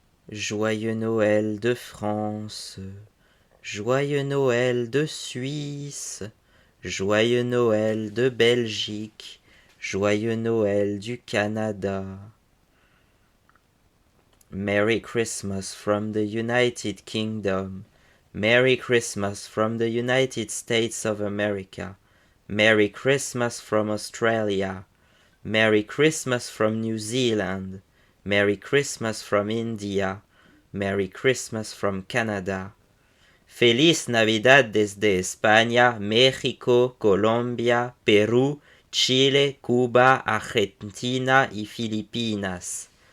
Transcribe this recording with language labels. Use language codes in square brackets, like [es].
[fr] Joyeux Noël de France, joyeux Noël de Suisse, joyeux Noël de Belgique, joyeux Noël du Canada. [en] Merry Christmas from the United Kingdom. Merry Christmas from the United States of America. Merry Christmas from Australia. Merry Christmas from New Zealand. Merry Christmas from India. Merry Christmas from Canada. [es] Feliz Navidad desde España, México, Colombia, Perú, Chile, Cuba, Argentina y Filipinas.